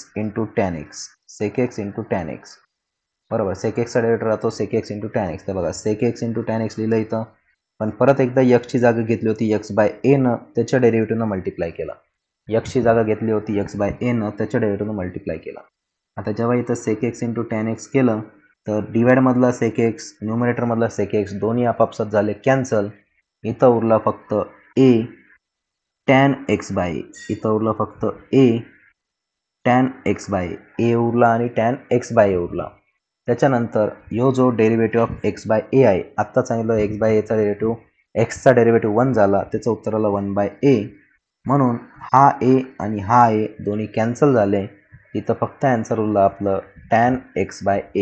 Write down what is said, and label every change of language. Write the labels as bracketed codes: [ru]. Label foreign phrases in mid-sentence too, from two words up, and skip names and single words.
[mr] * tan x sec x * tan x बरोबर sec x चा डेरिव्हेटिव्ह राहतो sec x * tan x तर बघा sec x * tan x लिहिलं इथं पण परत एकदा x ची जागा घेतली होती x/a न त्याच्या डेरिव्हेटिव्हनं मल्टिप्लाय केला x ची जागा घेतली होती x/a न त्याच्या डेरिव्हेटिव्हनं मल्टिप्लाय केला आता जेव्हा इथं sec x * tan x केलं तर डिवाइड मधला sec x न्यूमरेटर मधला sec x दोन्ही आपापसात झाले कॅन्सल इथं उरला फक्त a tan x/a इथं उरला फक्त a tan x/a a उरला आणि tan x/a उरला त्याच्यानंतर यो जो [en] derivative of [mr] x/a आहे आत्ता सांगितलं x/a चा डेरिव्हेटिव्ह x चा डेरिव्हेटिव्ह 1 झाला त्याचं उत्तर आलं 1/a म्हणून हा a आणि हा a दोन्ही कॅन्सल झाले इथं फक्त आन्सर उरलं आपलं tan x/a